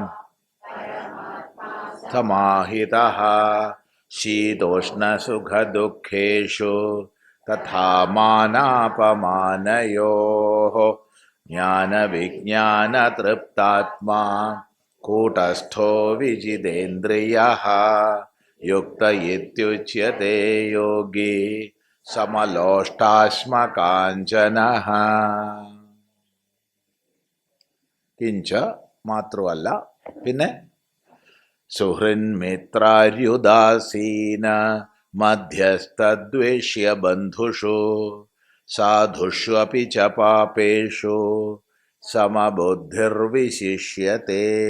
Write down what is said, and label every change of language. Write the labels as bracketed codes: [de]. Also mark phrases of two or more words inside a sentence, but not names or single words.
[sa] समाहितः शीतोष्णसुखदुःखेषु तथा मानापमानयोः ज्ञानविज्ञानतृप्तात्मा कूटस्थो विजितेन्द्रियः युक्त इत्युच्यते योगी समलोष्टाश्मकाञ्चनः। किञ्च [ml] മാത്രമല്ല പിന്നെ [sa] സുഹൃന്മിത്രാര്യുദാസീന മധ്യസ്ഥദ്വേഷ്യ ബന്ധുഷു സാധുഷ്വപി ച പാപേഷു സമബുദ്ധിർവിശിഷ്യത്തെ.